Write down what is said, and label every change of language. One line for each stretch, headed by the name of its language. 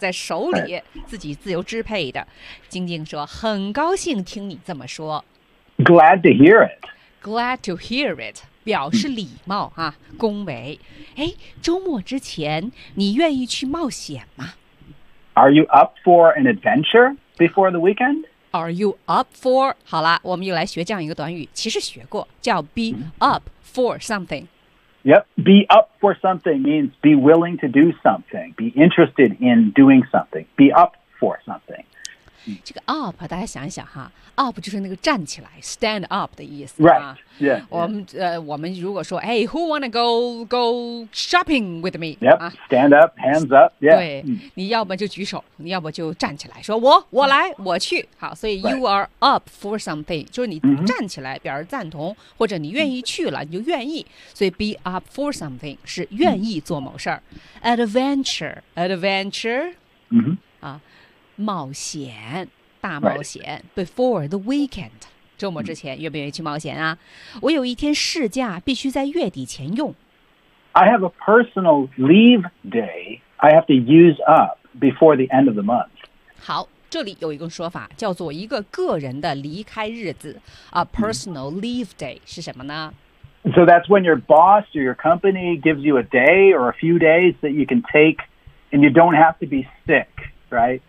Chinese: 在手里自己自由支配的。晶晶说：“很高兴听你这么说。”
English: Glad to hear it. Glad to hear it.
Chinese: 表示礼貌啊，恭维。周末之前你愿意去冒险吗？
English: Are you up for an adventure before the weekend? Are you up for?
Chinese: 好了，我们又来学这样一个短语，其实学过，叫
English: be up for something. Yep, be up for something means be willing to do something, be interested in doing something, be up for something.
Chinese: 这个 up 大家想一想哈 up 就是那个站起来
English: stand up
Chinese: 的意思、
English: right. 啊 yeah, yeah.
Chinese: 我们如果说
English: hey, who wanna go shopping with me yep,、啊、 stand up hands up、yeah.
Chinese: 对、你要么就举手你要么就站起来说我来、我去好所以 you、
English: right. are up for something
Chinese: 就是你站起来表示赞同、
English: mm-hmm.
Chinese: 或者你愿意去了你就愿意所以
English: be up for something
Chinese: 是愿意做某事、mm-hmm. adventure、
English: mm-hmm.
Chinese: 啊冒险，大冒险、
English: right. ！ Before the weekend，
Chinese: 周末之前，愿不愿意去冒险啊？我有一天试驾，必须在月底前用。
English: I have a personal leave day. I have to use up before the end of the month.
Chinese: 好，这里有一个说法叫做一个个人的离开日子 ，
English: a personal leave day
Chinese: 是什么呢？
English: So that's when your boss or your company gives you a day or a few days that you can take, and you don't have to be sick. right?